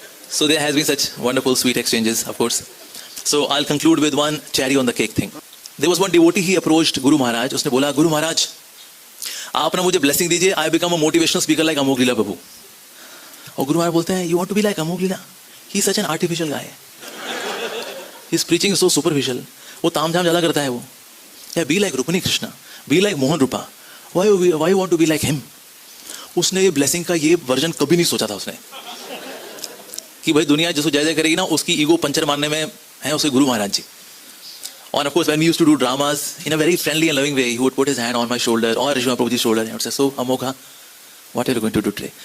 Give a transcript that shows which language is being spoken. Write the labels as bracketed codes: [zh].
[en] So there has been such wonderful sweet exchanges, of course. So I'll conclude with one cherry on the cake thing. There was one devotee, he approached Guru Maharaj. [hi] उसने बोला गुरु महाराज आप ना मुझे blessing दीजिए, [en] I become a motivational speaker like [hi] अमोघ लीला प्रभु। और गुरु महाराज बोलते हैं [en] you want to be like [hi] Amogh Leela? [en] He is such an artificial guy. His preaching is so superficial. [hi] वो तामझाम ज़्यादा करता है वो। [en] Yeah, be like Rukmini Krishna, be like Mohan Rupa. Why you want to be like him? [hi] उसने ये blessing का ये वर्जन कभी नहीं सोचा था उसने, कि भाई दुनिया जिसको जय जय करेगी ना उसकी ईगो पंचर मारने में है उसके गुरु महाराज जी। [en] और of course when we used to do dramas in a very friendly and loving way, he would put his hand on my shoulder [hi] और ऋषि प्रभु जी [en] Shoulder and say so Amogha what are you going to do today?